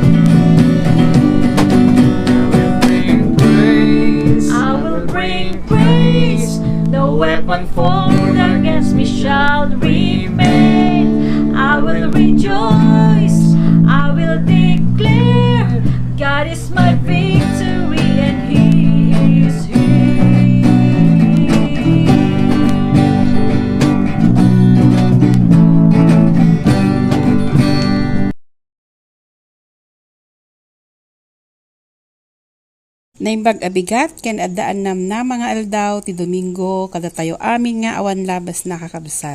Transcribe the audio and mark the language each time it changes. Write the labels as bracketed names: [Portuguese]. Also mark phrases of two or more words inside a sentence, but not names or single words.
[English] I will bring praise, no weapon formed against me shall remain. I will rejoice, I will declare, God is my victory and He is here. [Iloko] Naimbag abigat ken addaan nam na mga aldaw ti Domingo kada tayo amin nga awan labas nakakabsat.